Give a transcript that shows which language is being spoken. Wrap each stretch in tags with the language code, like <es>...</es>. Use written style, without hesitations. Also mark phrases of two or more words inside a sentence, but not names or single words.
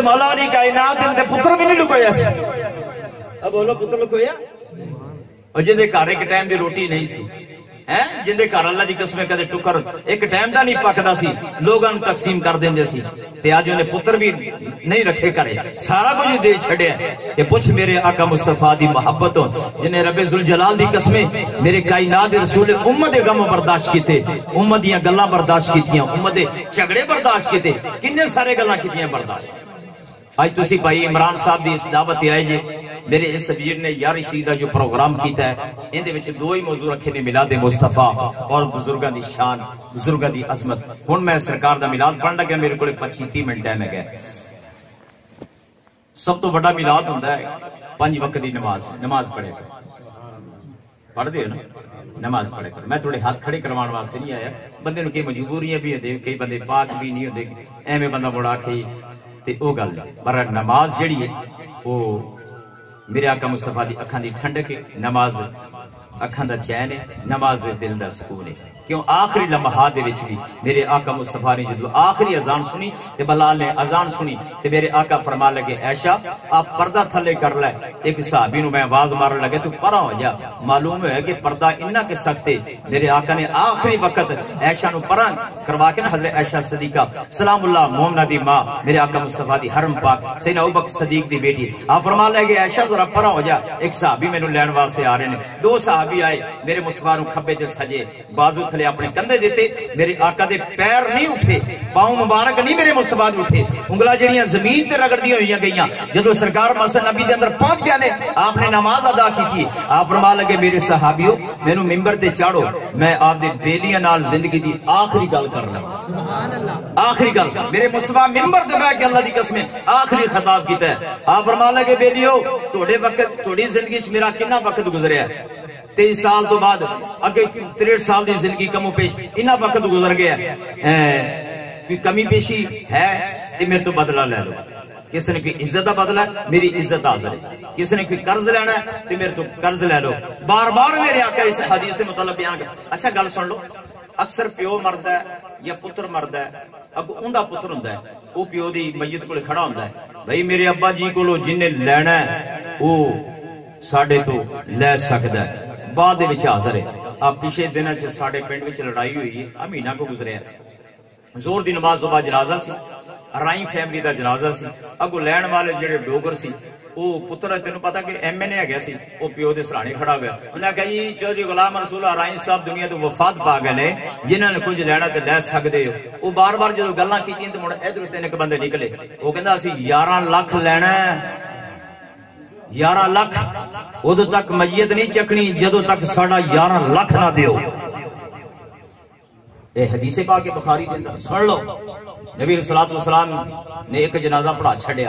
<pa>مولا علی کائنات دے پتر بھی نہیں لکویا سی اب بولو پتر لکویا اور جے دے گھر ایک ٹائم دی روٹی نہیں سی جندے گھر اللہ دی قسم کدے ٹکر ایک ٹائم دا نہیں پکدا سی لوگاں نوں تقسیم کر دیندے سی تے اج اونے پتر بھی نہیں رکھے کرے سارا کچھ دے چھڈیا تے پوچھ میرے آقا مصطفی دی محبت جنے رب ذوالجلال دی قسم میرے کائنات دے رسول امت دے غم برداشت کیتے امت دیاں گلاں برداشت کیتیاں امت دے جھگڑے برداشت کیتے کنے سارے گلاں کیتیاں برداشت آج تسی بھائی عمران صاحب دی اس دعوت آئے جے میرے اس سبیر نے یاری شیدہ جو پروگرام کیتا ہے ان دے وچ دو ہی موضوع رکھے نے میلاد مصطفیٰ اور بزرگاں دی شان بزرگاں دی عظمت ہن میں سرکار دا میلاد پڑھن لگا میرے کول 25-30 منٹ ٹائم ہے سب تو بڑا میلاد ہوندا ہے 5 وقت دی نماز پڑھے پڑھ دے نا نماز پڑھے کر میں تھوڑے ہاتھ کھڑے کروان واسطے نہیں آیا بندے نوں کئی مجبوریاں بھی ہوندے کئی بندے پاک بھی نہیں ہوندے ایویں بندہ بڑا کے تے او گل پر نماز جڑی ہے او میرے آقا مصطفیٰ دی اکھاں دی ٹھنڈک ہے نماز اکھاں دا چین ہے نماز دے دل دا سکون ہے کیوں آخری لمحات دے وچ بھی میرے آقا مصطفیٰ نے جدو آخری اذان سنی تے بلال نے اذان سنی تے میرے آقا فرما لگے عائشہ آپ پردہ تھلے کر لے. ایک صحابی نو میں آواز مارن لگے تو پرا ہو جا. معلوم ہے کہ پردہ اتنا کہ سخت ہے. میرے آقا نے آخری وقت عائشہ نو پرا کروا کے نا حضرت عائشہ صدیقہ سلام اللہ مومنہ دی ماں میرے آقا مصطفیٰ دی حرم پاک سیدنا ابوبکر صدیق دی بیٹی آپ فرما لگے عائشہ ذرا پرا ہو جا. ایک صحابی مینوں لین واسطے آ رہے ہیں. دو صحابی آئے میرے مصطفیٰ نو کھبے تے سجے بازو تھلے اپنے کندھے دیتے. میرے آقا دے پیر نہیں اٹھے پاؤں مبارک نہیں میرے مصطفیٰ دے اٹھے. انگلاں جڑیاں زمین تے رگڑدیاں ہوئیاں گئیاں. جدو سرکار مسجد نبی دے اندر پہنچ گیا نے آپ نے نماز ادا کی. آپ فرما لگے میرے صحابیوں مینوں ممبر تے چاڑو میں آپ دے بیلیاں نال زندگی دی آخری گل کرنا. سبحان اللہ آخری گل میرے مصطفیٰ ممبر تے بیٹھ کے اللہ دی قسم آخری خطاب کیتا ہے. آپ فرما لگے بیلیو تہاڈے وقت تہاڈی زندگی وچ میرا کتنا وقت گزریا ہے. 23 سال تو بعد اگے 63 سال دی زندگی کمو پیش اتنا وقت گزر گیا. کوئی کمی پیشی ہے تے میرے تو بدلہ لے لو.</pa> <ur>کسی نے کوئی عزت کا بدلہ ہے میری عزت حاضر ہے.</ur> <pa>کسی نے کوئی قرض لینا ہے تو میرے تو قرض لے لو. بار بار میرے آقا اس حدیث سے مطلب بیان کر. اچھا گل سن لو. اکثر پیو مرد ہے یا پتر مرد ہے اب اوندا پتر ہوندا ہے وہ پیو دی میت کول کھڑا ہوندا ہے بھائی میرے ابا جی کولو جن نے لینا ہے وہ ساڈے تو لے سکدا ہے. بعد وچ حاضر ہے. آپ پچھلے دنوں چ ساڈے پنڈ وچ لڑائی ہوئی ہے مہینہ کو گزریا. زور دی نماز تو بعد جنازہ سی. رائی فیملی دا جنازہ سی. اگو لین والے جڑے ڈوگر سی وہ پتر تینوں پتا کہ ایم این اے ہے سی وہ پیو دے سرانے کھڑا گیا. انہیں کہا جی چودھری غلام رسول رائی صاحب دنیا تو وفات پا گئے نے جنہوں نے کچھ لینا تے لے سکدے ہو. وہ بار بار جدوں گلاں کیتیاں تے مڑ ادھر تین ایک بندے نکلے. وہ کہندا اسی 11 لاکھ لینا ہے 11 لاکھ ادو تک میت نہیں چکنی جدو تک ساڑا 11 لاکھ نہ دیو. اے حدیث پاک</pa> <ur>بخاری کے اندر</ur> <pa>سن لو. نبی صلی اللہ علیہ وسلم نے ایک جنازہ پڑھا چھڑیا.</pa>